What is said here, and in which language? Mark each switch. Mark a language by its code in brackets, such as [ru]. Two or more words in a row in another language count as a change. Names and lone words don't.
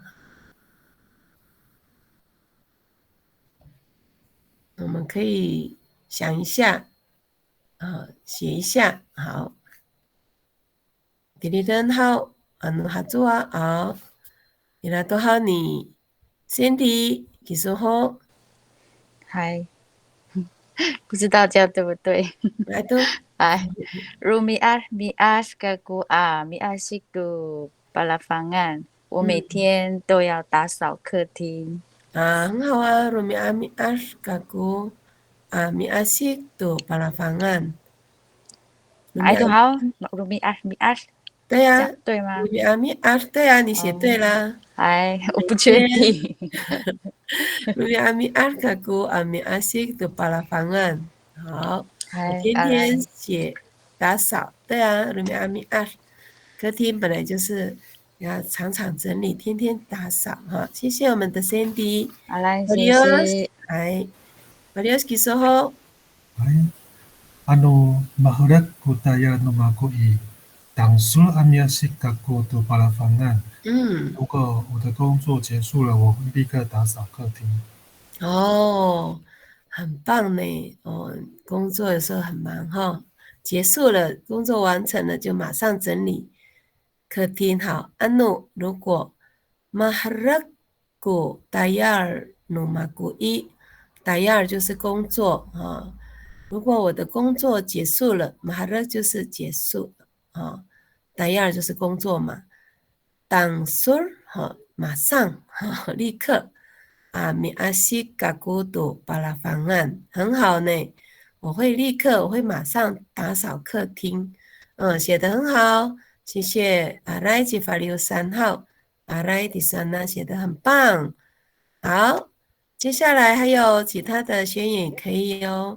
[zh] 我们可以想一下，写一下。好，第二天好，合作啊，伊拉都好你，Cindy， 技术好。嗨，不知道这样对不对？来都。 [ami] Rumias gagu miasik tu palafangan， [zh] 我每天都要打扫客厅。很好啊 ， [ami] Rumias gagu miasik tu palafangan。 [zh] 都好 ，Rumias。对呀、对吗？鲁米阿米阿，对呀、你写对啦。我不确定。 [ami] Rumias gagu miasik tu palafangan. [zh] 好，我天天写打扫，对啊，鲁米阿米阿，客厅本来就是要常常整理，天天打扫哈。谢谢我们的 Sandy。好来，谢 Adios，谢。来 ，Adios，kisoho。 [ami] Mahurat ko tayo numako tangsul amyasik kako to palafangan。 [zh] 如果我的工作结束了，我会立刻打扫客厅。哦，很棒呢。哦，工作的时候很忙哈，结束了，工作完成了就马上整理客厅。好，安努，如果 [ami] maharako tayar numaku tayar [zh] 就是工作啊。如果我的工作结束了 ，maharak 就是结束啊 ，tayar 就是工作嘛。langsung 哈，马上哈，立刻。 [ami] miasik kakudu palafangan [zh] 很好呢，我会马上打扫客厅。写得很好，谢谢阿赖吉法六3号，阿赖迪桑娜写得很棒。好，接下来还有其他的学员可以哦。